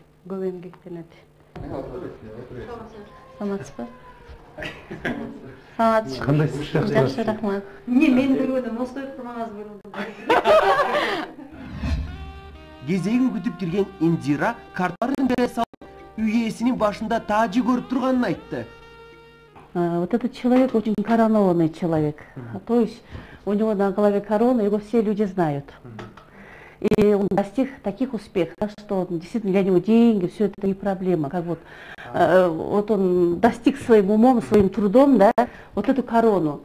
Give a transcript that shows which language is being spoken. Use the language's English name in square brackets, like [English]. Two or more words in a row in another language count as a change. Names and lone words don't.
[Kyrgyz] Көп эмгектенет. Саламатсызбы? Саламатсызбы. Кандайсыз? Жакшы, рахмат. Эмне мен көргөндө Мостоев турганыңыз көрүндү. Кезегин күтүп кирген Индира карталарын бере салып, үй ээсинин башында таажы көрүп турганын айтты. [Russian] Вот этот человек очень коронованный человек. То есть у него на голове корона, его все люди знают. И он достиг таких успехов, что действительно для него деньги, все это не проблема. Как вот он достиг своим умом, своим трудом, да, вот эту корону.